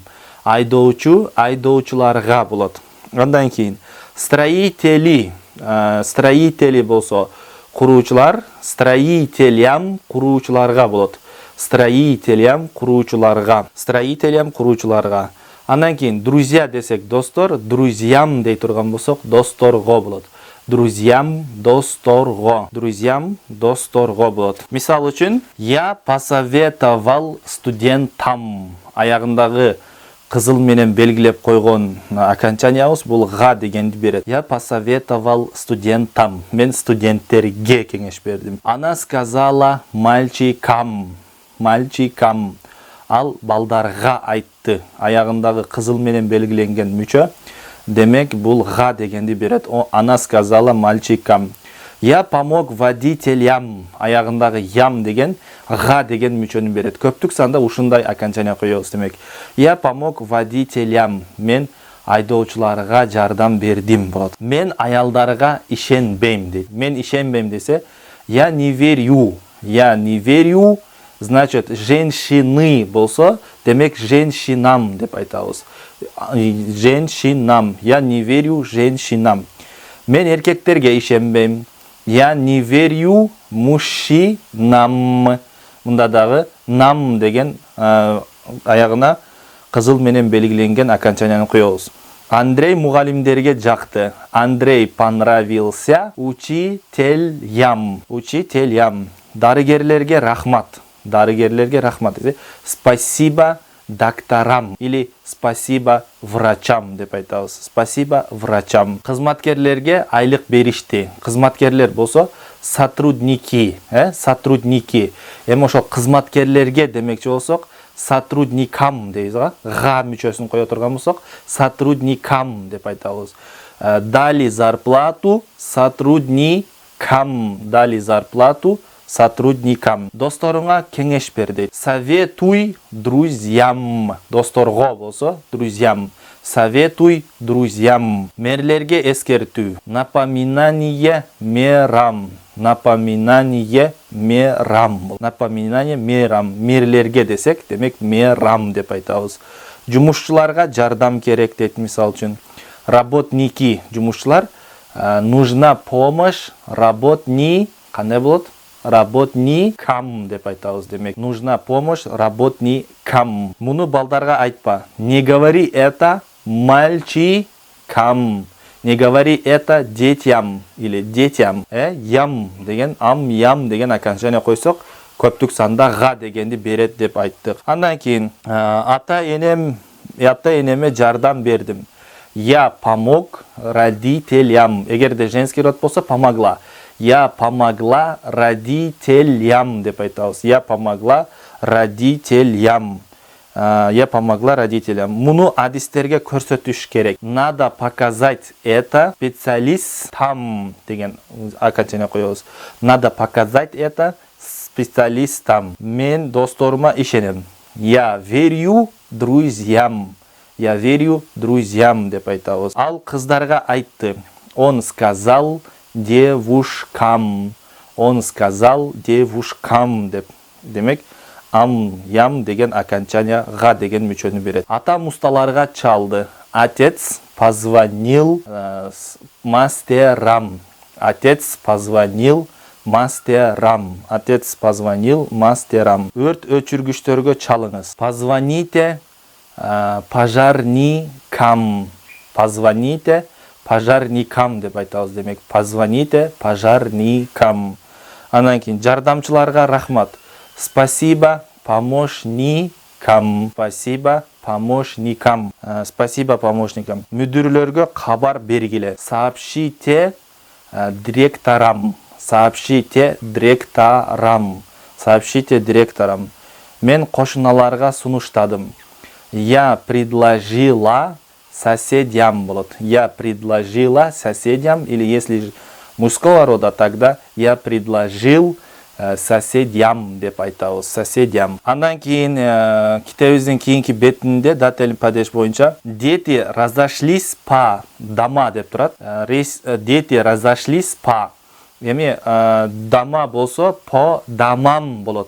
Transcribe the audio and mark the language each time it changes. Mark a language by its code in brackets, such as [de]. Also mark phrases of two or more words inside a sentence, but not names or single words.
[ky] Айдоочу, айдоочуларга болот. Андан кийин [ru] строители, строители [ky] болсо куруучулар, строителям куруучуларга болот. Строителям куруучуларга, строителям куруучуларга. Андан кийин друзья десек достор, друзьям дей турган болсок досторго болот. Друзьям досторго, друзьям досторго болот. Мисал үчүн [ru] я посоветовал студентам, [ky] аягындагы кызыл менен белгилеп койгон окончаниябыз бул га дегенди берет. [ru] Я посоветовал студентам, [ky] мен студенттерге кеңеш бердим. [ru] Она сказала мальчикам, мальчикам, [ky] ал балдарга айтты. Аягындагы кызыл менен белгиленген мүчө, демек бул га дегенди берет. [ru] Она сказала мальчикам. Я помог водителям, [ky] аягындагы ям деген га деген мүчөнү берет. Көптүк санда ушундай окончания коебуз демек. [ru] Я помог водителям, [ky] мен айдоочуларга жардам бердим болот. Мен аялдарга ишенбейм дейт. Мен ишенбейм десе, [ru] я не верю. Я не верю, значит, женщины [ky] болсо, демек [ru] женщинам [ky] деп айтабыз. [ru] Женщинам. Я не верю женщинам. [ky] Мен эркектерге ишенбейм. [ru] Я не верю мужчинам. [ky] Мында дагы нам деген аягына кызыл менен белгиленген окончанияны коебуз. Андрей мугалимдерге жакты. [ru] Андрей понравился учителям. Учителям. [ky] Дарыгерлерге рахмат. Дарыгерлерге рахмат. [ru] Спасибо докторам или спасибо врачам [ky] деп айтабыз. [ru] Спасибо врачам. [ky] Кызматкерлерге айлык беришти. Кызматкерлер болсо [ru] сотрудники, сотрудники. [ky] Эми ошо кызматкерлерге демекчи болсок, сотрудникам дейбиз го. Га мүчөсүн кое турган болсок, сотрудникам деп айтабыз. [ru] Дали зарплату сотрудникам. Дали зарплату сотрудникам. [ky] Досторуңа кеңеш бер дейт. [ru] Советуй друзьям. [ky] Досторго болсо [ru] друзьям. Советуй друзьям. [ky] Мерлерге эскертүү. [ru] Напоминание мерам. Напоминание мерам. Напоминание мерам. [ky] Мерлерге десек, демек мерам деп айтабыз. Жумушчуларга жардам керек дейт, мисал үчүн. [ru] Работники, жумушчулар, нужна помощь, работни, [ky] кандай болот? Работникам деп айтабыз, демек. [ru] Нужна помощь работникам. [ky] Муну балдарга айтпа. [ru] Не говори это мальчикам. Не говори это детям или детям. [ky] Ям деген, ам, ям деген окончание койсок, көптүк санда га дегенди берет деп айттык. Андан кийин ата энеме жардам бердим. [ru] Я помог родителям. [ky] Эгерде [ru] женский род [ky] болсо, [ru] помогла. Я помогла родителям [ky] деп айтабыз. [ru] Я помогла родителям. Я помогла родителям. [ky] Муну адистерге көрсөтүш керек. [ru] Надо показать это специалистам [ky] деген окончание коебуз. [ru] Надо показать это специалистам. [ky] Мен досторума ишенем. [ru] Я верю друзьям. Я верю друзьям [ky] деп айтабыз. Ал кыздарга айтты. [ru] Он сказал девушкам. Он сказал девушкам деп. [ky] Демек, ам, ям деген окончание га деген мүчөнү берет. Ата мусталарга чалды. [ru] Отец позвонил мастерам. Отец позвонил мастерам. Отец позвонил мастерам. [ky] Өрт өчүргүчтөргө чалыңыз. [ru] Позвоните пожарникам. Позвоните пожарникам [ky] деп айтабыз, демек. [ru] Позвоните пожарникам. [ky] Анан кийин жардамчыларга рахмат. [ru] Спасибо помощникам. Спасибо помощникам. Спасибо помощникам. [ky] Мүдүрлөргө кабар бергиле. [ru] Сообщите директорам. Сообщите директорам. Сообщите директорам. [ky] Мен кошуналарга сунуштадым. [ru] Я предложила соседям болот. Я предложила соседям, или если мужского рода, тогда я предложил соседям [ky] деп айтабыз. Соседям. Андан кийин китебиздин кийинки бетинде [ru] датель падеж [ky] боюнча [ru] дети разошлись по дома [ky] деп турат. [ru] Дети разошлись по. [ky] Эми дома болсо [ru] по домам [ky] болот.